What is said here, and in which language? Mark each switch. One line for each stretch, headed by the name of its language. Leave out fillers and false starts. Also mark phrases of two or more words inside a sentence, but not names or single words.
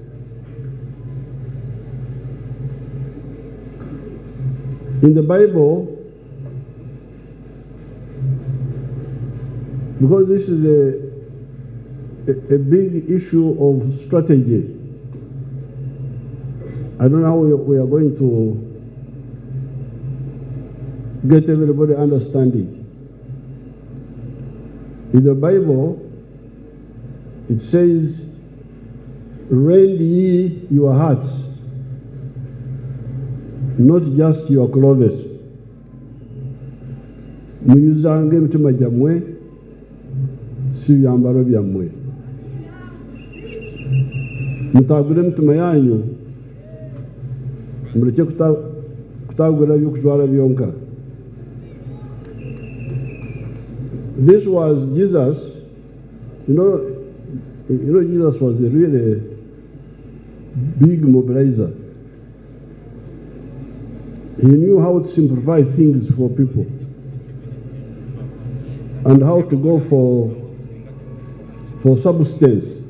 English: In the Bible, because this is a big issue of strategy, I don't know how we are going to get everybody understand it. In the Bible, it says, rend ye your hearts, not just your clothes.
Soga: Muyuzange mitima jamwe, si byambaro byamwe.
Nyankole: Mutagure mitima yanyu, mureke kutagura byokujwara byonka.
English: This was Jesus, you know, Jesus was a really big mobilizer. He knew how to simplify things for people and how to go for substance.